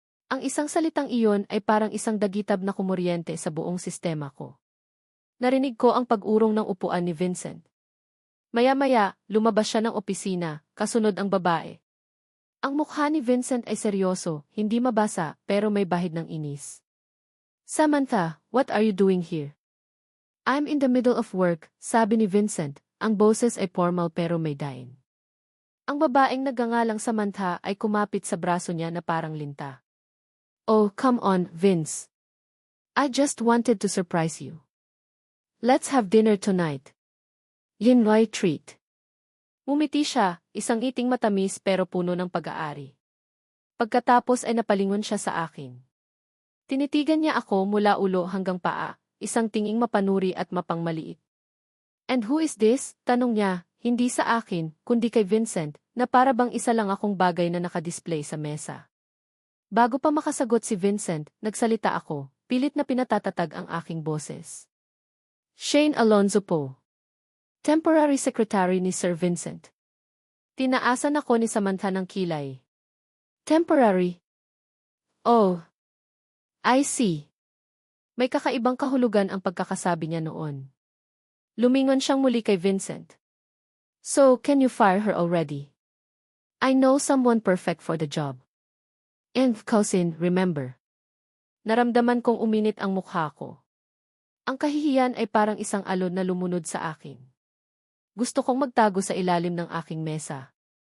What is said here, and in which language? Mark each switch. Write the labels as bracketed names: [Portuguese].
[Filipino] Ang isang salitang iyon ay parang isang dagitab na kumuryente sa buong sistema ko. Narinig ko ang pag-urong ng upuan ni Vincent. Maya-maya, lumabas siya ng opisina, kasunod ang babae. Ang mukha ni Vincent ay seryoso, hindi mabasa, pero may bahid ng inis. [English] "Samantha, what are you doing here?" "I'm in the middle of work," [Filipino] sabi ni Vincent. Ang boses ay formal pero may daing. Ang babaeng nagngangalang Samantha ay kumapit sa braso niya na parang linta. [English] "Oh, come on, Vince. I just wanted to surprise you. Let's have dinner tonight. Linroy treat." [Filipino] Ngumiti siya, isang ngiting matamis pero puno ng pag-aari. Pagkatapos ay napalingon siya sa akin. Tinitigan niya ako mula ulo hanggang paa, isang tinging mapanuri at mapangmaliit. [English] "And who is this?" [Filipino] tanong niya, hindi sa akin, kundi kay Vincent, na para bang isa lang akong bagay na nakadisplay sa mesa. Bago pa makasagot si Vincent, nagsalita ako, pilit na pinatatatag ang aking boses. Shane Alonzo po. Temporary Secretary ni Sir Vincent. Tinaasan ako ni Samantha ng kilay. Temporary? [English] Oh. I see. [Filipino] May kakaibang kahulugan ang pagkakasabi niya noon. Lumingon siyang muli kay Vincent. [English] So, can you fire her already? I know someone perfect for the job. And cousin, remember. [Filipino] Naramdaman kong uminit ang mukha ko. Ang kahihiyan ay parang isang alon na lumunod sa akin. Gusto kong magtago sa ilalim ng aking mesa.